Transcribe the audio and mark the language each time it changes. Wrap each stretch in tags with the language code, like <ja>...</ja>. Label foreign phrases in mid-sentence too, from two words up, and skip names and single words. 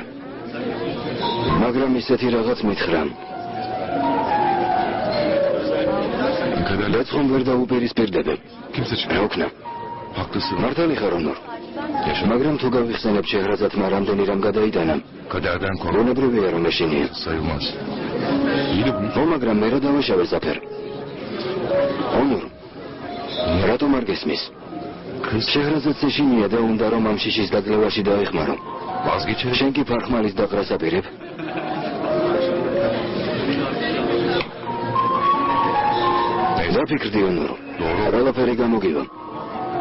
<ka>მაგრამ ისეთი რაღაც მითხრა. გადაწყობ ვერ დაუპირისპირდები. რა ვქნა? მართალი ხარ ონორ. მაგრამ თუ გავიხსენებ შეღრაზათმა რამდენი რამ გადაიტანა.</ka> <tr>Kaderden kork.</tr> <ka>ბუნებრივია რომ ეშინია.</ka> <tr>Sayılmaz. İyi de bunu</tr> <ka>მაგრამ მე რა დავაშავე ზაფერ? ონორ. რატომ არ გესმის? შეღრაზაც ეშინია და უნდა რომ ამ შიშის დაძლევაში დაეხმარო.</ka> <tr>vazgeçer.</tr> <ka>შენ კი ფარხმალის დაყრას აპირებ? დაფიქრდი ონორო. ყველაფერი გამოგივა.</ka>